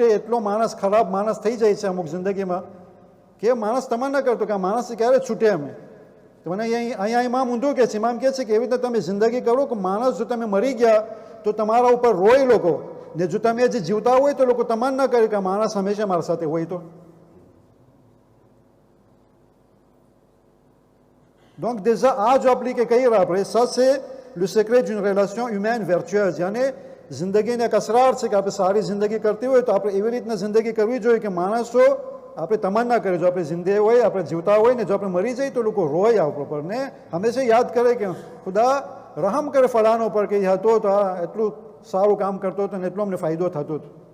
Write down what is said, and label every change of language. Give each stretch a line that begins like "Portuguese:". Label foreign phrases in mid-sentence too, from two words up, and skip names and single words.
Gujarati: એટલો માણસ ખરાબ માણસ થઈ જાય છે અમુક જિંદગીમાં કે માણસ તમન્ના કરતો કે આ માણસ ક્યારે છૂટે અમે. તો મને અહીંયા ઇમામ ઊંધું કહે છે. ઇમામ કહે છે કે એવી રીતે તમે જિંદગી કરો કે માણસ જો તમે મરી ગયા તો તમારા ઉપર રોય લોકો, ને જો તમે હજી જીવતા હોય તો લોકો તમન્ના કરે કે માણસ હંમેશા મારા સાથે હોય. તો
French: donc déjà
Gujarati: આ જો appliqué કહીએ આપણે,
French: ça c'est le secret d'une relation humaine vertueuse.
Gujarati: યાની જિંદગીને એક અસરાર છે કે આપણે સારી જિંદગી કરતી હોય તો આપણે એવી રીતના જિંદગી કરવી જોઈએ કે માણસો આપણે તમન્ના કરે, જો આપણે જિંદગી હોય, આપણે જીવતા હોય ને જો આપણે મરી જાય તો લોકો રોય આપણા પર ને હંમેશા યાદ કરે કે ખુદા રહમ કરે ફલાનો પર કે હતો તો આ એટલું સારું કામ કરતો હતો ને એટલો અમને ફાયદો થતો હતો.